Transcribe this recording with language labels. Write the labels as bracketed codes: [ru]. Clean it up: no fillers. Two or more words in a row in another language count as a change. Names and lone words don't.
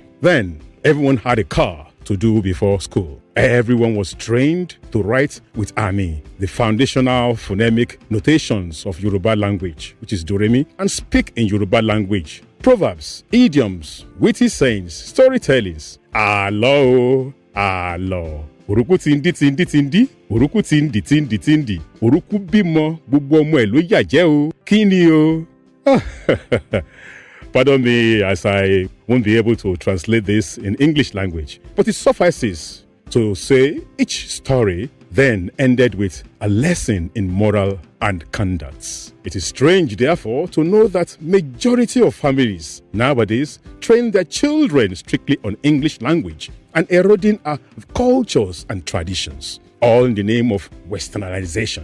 [en] Then, everyone had a car to do before school. Everyone was trained to write with Ami, the foundational phonemic notations of Yoruba language, which is Doremi, and speak in Yoruba language. Proverbs, idioms, witty sayings, storytellings. [yo] Alo, alo. Oruku tindi tindi tindi, oruku tindi tindi tindi, oruku bimo, gbogbo ọmọ ẹ̀ ló yàjẹ́ o. Kíni o? [en] Pardon me as I won't be able to translate this in English language, but it suffices to say each story then ended with a lesson in moral and conduct. It is strange, therefore, to know that majority of families nowadays train their children strictly on English language and eroding our cultures and traditions, all in the name of westernization.